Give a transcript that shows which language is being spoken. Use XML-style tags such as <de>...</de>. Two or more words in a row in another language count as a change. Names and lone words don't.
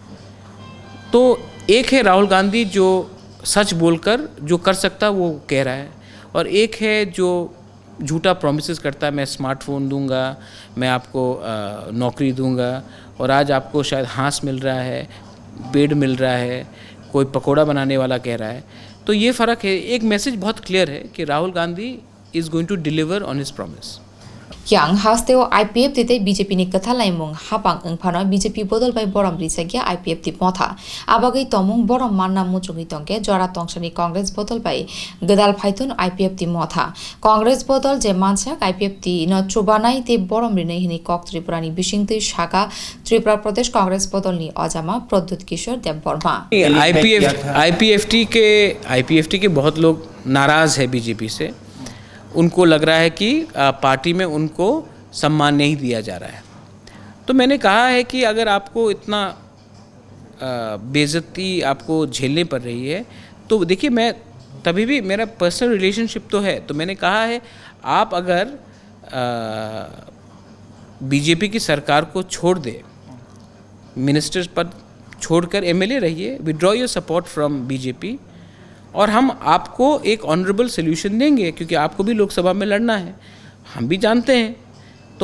<hi>तो एक है राहुल गांधी जो सच बोलकर जो कर सकता वो कह रहा है, और एक है जो झूठा प्रॉमिसेस करता है, मैं स्मार्टफोन दूंगा, मैं आपको नौकरी दूंगा, और आज आपको शायद हाँस मिल रहा है, बेड मिल रहा है, कोई पकोड़ा बनाने वाला कह रहा है। तो ये फ़र्क है। एक मैसेज बहुत क्लियर है कि राहुल गांधी</hi> <en>is going to deliver on his promise.</en> <trp>yang hasteo IPF tite BJP ni kathalaimung hapang engphano BJP bodol bai borom risagia IPF ti motha abagai tomung borom manna muchungi tongke jora tongsani congress bodol bai gedal phaitun IPF ti motha congress bodol je mansak IPF ti no chubanai te borom rinai hini kok tripurani bisingti shaka tripura pradesh congress bodol ni ajama pradyut kishor deborma।</trp> <hi>IPFT के बहुत लोग नाराज़ है बीजेपी से। उनको लग रहा है कि पार्टी में उनको सम्मान नहीं दिया जा रहा है। तो मैंने कहा है कि अगर आपको इतना बेइज्जती आपको झेलनी पड़ रही है तो देखिए, मैं तभी भी मेरा</hi> <en>personal relationship</en> <hi>तो है, तो मैंने कहा है आप अगर बीजेपी की सरकार को छोड़ दे, मिनिस्टर्स पद छोड़कर एमएलए रहिए,</hi> <en>withdraw your support from BJP,</en> <hi>और हम आपको एक</hi> <en>honourable solution</en> <hi>देंगे, क्योंकि आपको भी लोकसभा में लड़ना है, हम भी जानते हैं।</hi>